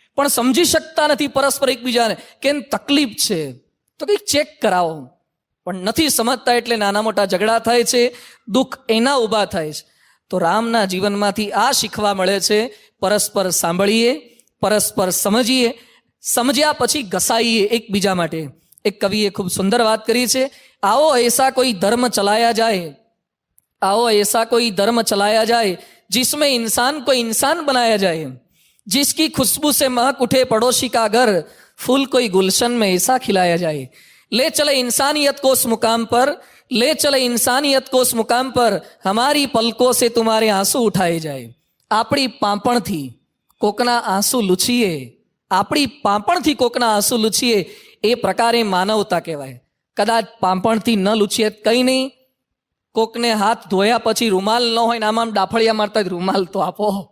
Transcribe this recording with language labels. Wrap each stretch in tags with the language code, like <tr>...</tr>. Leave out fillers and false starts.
<gu>પણ સમજી શકતા નથી પરસ્પર એકબીજાને કે તકલીફ છે તો કંઈક ચેક કરાવો, પણ નથી સમજતા, એટલે નાના મોટા ઝઘડા થાય છે, દુઃખ એના ઊભા થાય છે. તો રામના જીવનમાંથી આ શીખવા મળે છે, પરસ્પર સાંભળીએ, પરસ્પર સમજીએ, સમજ્યા પછી ઘસાઈએ એકબીજા માટે.</gu> <hi>એક કવિએ ખૂબ સુંદર વાત કરી છે, आओ ऐसा कोई धर्म चलाया जाए, आओ ऐसा कोई धर्म चलाया जाए जिसमें इंसान को इंसान बनाया जाए, जिसकी खुशबू से महक उठे पड़ोसी का घर, फूल कोई गुलशन में ऐसा खिलाया जाए. ले चले इंसानियत को उस मुकाम पर, ले चले इंसानियत को उस मुकाम पर, हमारी पलकों से तुम्हारे आंसू उठाए जाए.</hi> <gu>આપણી પાંપણથી કોકના આંસુ લૂછીએ, આપણી પાંપણથી કોકના આંસુ લૂછીએ, એ પ્રકારે માનવતા કહેવાય. કદાચ પાંપણથી ન લૂછીએ કંઈ નહીં, કોકને હાથ ધોયા પછી રૂમાલ ન હોય ને આમાં ડાફળિયા મારતા જ રૂમાલ તો આપો.</gu>